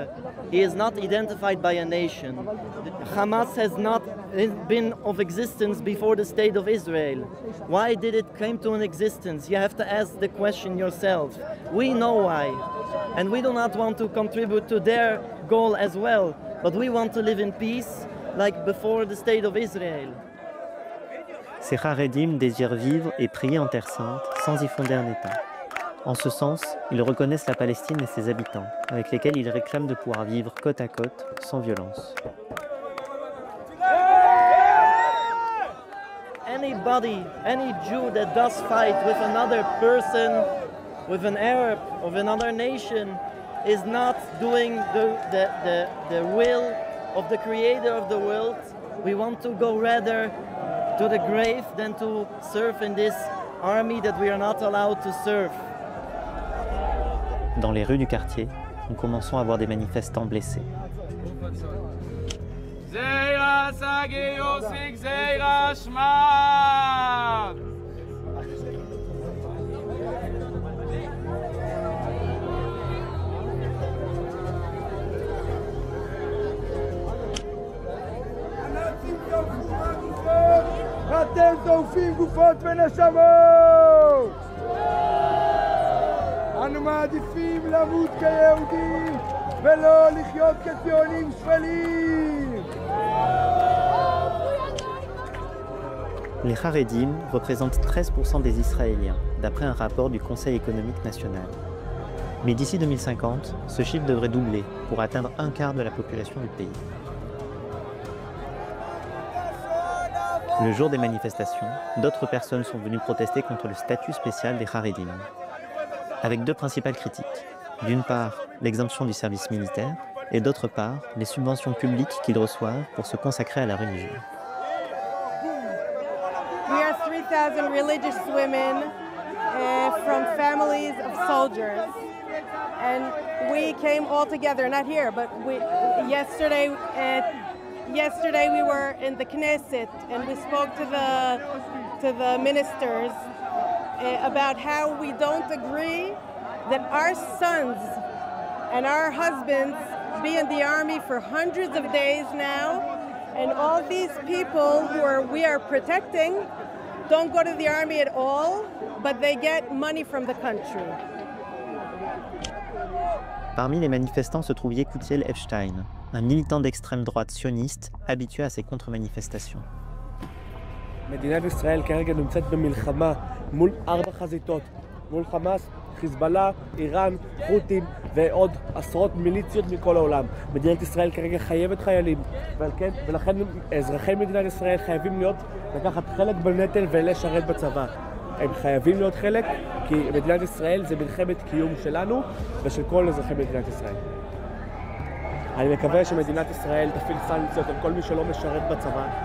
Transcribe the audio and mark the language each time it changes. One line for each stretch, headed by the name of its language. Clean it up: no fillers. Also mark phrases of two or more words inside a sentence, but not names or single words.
English: He is not identified by a nation. Hamas has not been of existence before the state of Israel. Why did it come to an existence? You have to ask the question yourself. We know why. And we do not want to contribute to their goal as well. But we want to live in peace like before the state of Israel.
French: Ces Haredim désirent vivre et prier en Terre Sainte sans y fonder un État. En ce sens, ils reconnaissent la Palestine et ses habitants, avec lesquels ils réclament de pouvoir vivre côte à côte, sans violence.
English: Anybody, any Jew that does fight with another person, with an Arab of another nation, is not doing the will of the Creator of the world. We want to go rather to the grave than to serve in this army that we are not allowed to serve.
French: Dans les rues du quartier, nous commençons à voir des manifestants blessés. Zeira Sagiosik Zeira Shma.
Hebrew: אתם שורפים גופות ונשמות! אנו מעדיפים למות כיהודים ולא לחיות כציונים שפלים!
French: Les Haredim représentent 13% des Israéliens, d'après un rapport du Conseil économique national. Mais d'ici 2050, ce chiffre devrait doubler pour atteindre un quart de la population du pays. Le jour des manifestations, d'autres personnes sont venues protester contre le statut spécial des Haredim, avec deux principales critiques. D'une part, l'exemption du service militaire, et d'autre part, les subventions publiques qu'ils reçoivent pour se consacrer à la religion.
English: We are 3,000 religious women from families of soldiers. And we came all together, not here, but yesterday we were in the Knesset and we spoke to the ministers about how we don't agree that our sons and our husbands be in the army for hundreds of days now, and all these people we are protecting don't go to the army at all, but they get money from the country.
French: Parmi les manifestants se trouve Yekutiel Epstein, un militant d'extrême droite sioniste habitué à ces contre-manifestations.
Hebrew: מדינת ישראל כרגע נמצאת במלחמה מול 4 חזיתות, מול חמאס, חיזבאללה, איראן, חות'ים ועוד עשרות מיליציות מכל העולם. מדינת ישראל כרגע חייבת חיילים, ולכן אזרחי מדינת ישראל חייבים לקחת חלק בנטל ולשרת בצבא. הם חייבים להיות חלק, כי מדינת ישראל זה מלחמת קיום שלנו ושל כל אזרחי מדינת ישראל. אני מקווה שמדינת ישראל תפעיל סנקציות על כל מי שלא משרת בצבא.